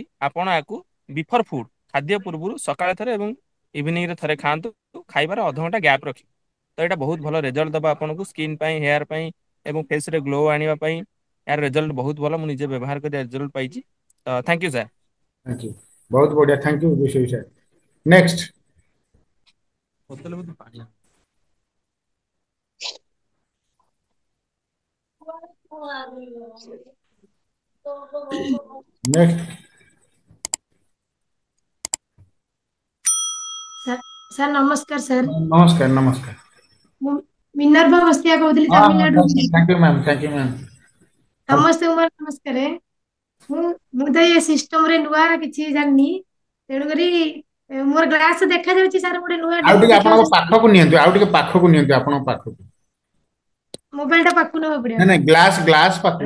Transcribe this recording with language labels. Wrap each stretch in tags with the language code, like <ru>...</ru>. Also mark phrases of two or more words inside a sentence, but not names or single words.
<or>ଆପଣ ୟାକୁ</or> <en>before food</en> <or>ଖାଦ୍ୟ ପୂର୍ବରୁ ସକାଳେ ଥରେ ଏବଂ ଇଭିନିଂରେ ଥରେ ଖାଆନ୍ତୁ। ଖାଇବାର ଅଧଘଣ୍ଟା ଗ୍ୟାପ୍ ରଖି। ତ ଏଇଟା ବହୁତ ଭଲ ରେଜଲ୍ଟ ଦେବ ଆପଣଙ୍କୁ ସ୍କିନ୍ ପାଇଁ, ହେୟାର ପାଇଁ ଏବଂ ଫେସରେ ଗ୍ଲୋ ଆଣିବା ପାଇଁ। यार ରେଜଲ୍ଟ ବହୁତ ଭଲ। ମୁଁ ନିଜେ ବ୍ୟବହାର କରି ରେଜଲ୍ଟ ପାଇଛି। ତ</or> <en>thank you sir. thank you</en> <hi>बहुत बढ़िया</hi> <en>thank you Vishesh sir next next</en> <or>ସାର୍ ନମସ୍କାର ସାର୍।</or> <hi>नमस्कार नमस्कार</hi> <or>ମୁଁ ମିନର୍ଭା ବସ୍ତିଆ କହୁଥିଲି</or> <hi>हाँ हाँ</hi> <or>ତାମିଲନାଡୁ।</or> <en>thank you ma'am</en> <or>ସମସ୍ତଙ୍କୁ ମୋର ନମସ୍କାର। ମୁଁ ମୁଁ ତ ଏ ସିଷ୍ଟମରେ ନୂଆ କିଛି ଜାଣିନି, ତେଣୁକରି ମୋର ଗ୍ଲାସ ଦେଖାଯାଉଛି ସାର୍। ଗୋଟେ ନୂଆ ଆଉ ଡେମୋ ଟିକେ ଆପଣଙ୍କ ଦେଖିବାକୁ ପାଖକୁ ନିଅନ୍ତୁ ଆଉ ଟିକେ ପାଖକୁ ନିଅନ୍ତୁ ଆପଣଙ୍କ ପାଖକୁ ମୋବାଇଲ ଟା ପାଖକୁ ନେବାକୁ ପଡିବ। ନାଇଁ ନାଇଁ ଗ୍ଲାସ ପାଖକୁ</or>